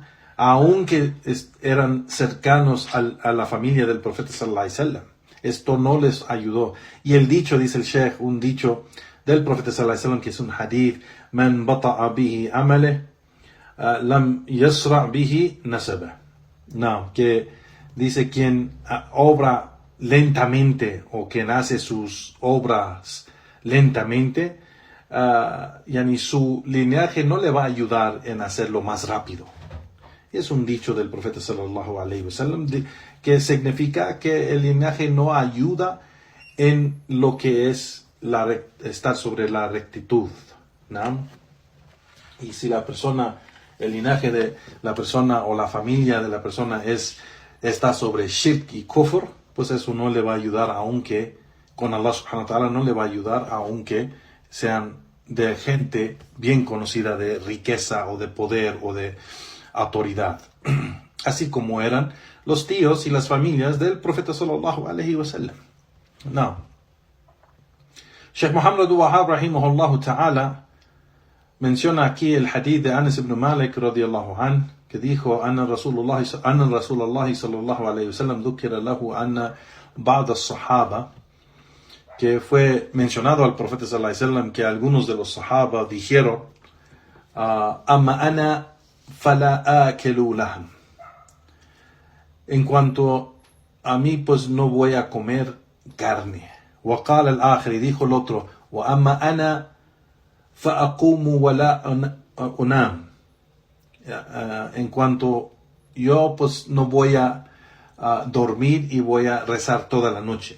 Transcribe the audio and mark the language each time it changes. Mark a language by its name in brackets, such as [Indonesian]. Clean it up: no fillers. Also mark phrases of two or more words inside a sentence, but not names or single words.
[Spanish] Aunque eran cercanos a la familia del profeta [Arabic] صلى الله عليه وسلم. [Spanish] Esto no les ayudó. Y el dicho, dice el Sheikh, un dicho del profeta [Arabic] صلى الله عليه وسلم, [Spanish] que es un hadith, [Arabic] من بطأ به عمله لم يسرع به نسبه. [Spanish] No, que dice quien obra lentamente o quien hace sus obras lentamente, su linaje no le va a ayudar en hacerlo más rápido. Es un dicho del profeta [Arabic] صلى الله عليه وسلم [Spanish] que significa que el linaje no ayuda en lo que es estar sobre la rectitud, ¿no? Y si el linaje de la persona o la familia de la persona está sobre shirk y kufr, pues eso no le va a ayudar aunque con Allah [Arabic] سبحانه وتعالى [Spanish] no le va a ayudar, aunque sean de gente bien conocida, de riqueza o de poder o de autoridad, así como eran los tíos y las familias del profeta [Arabic] صلى الله عليه وسلم. [Spanish] No. Sheikh Muhammad Abdul-Wahhab [Arabic] رحمه الله تعالى [Spanish] menciona aquí el hadith de Anas ibn Malik radiyallahu [Arabic] an, [Spanish] que dijo: [Arabic] أن رسول الله صلى الله عليه وسلم ذكر له أن بعض الصحابة, [Spanish] que fue mencionado al profeta [Arabic] صلى الله عليه وسلم [Spanish] que algunos de los sahaba dijeron: [Arabic] أما أنا فلا آكل اللحم, [Spanish] en cuanto a mí, pues no voy a comer carne. [Arabic] وقال الآخر, [Spanish] y dijo el otro: [Arabic] وأما أنا فأقوم ولا أنام, [Spanish] en cuanto yo, pues no voy a dormir y voy a rezar toda la noche.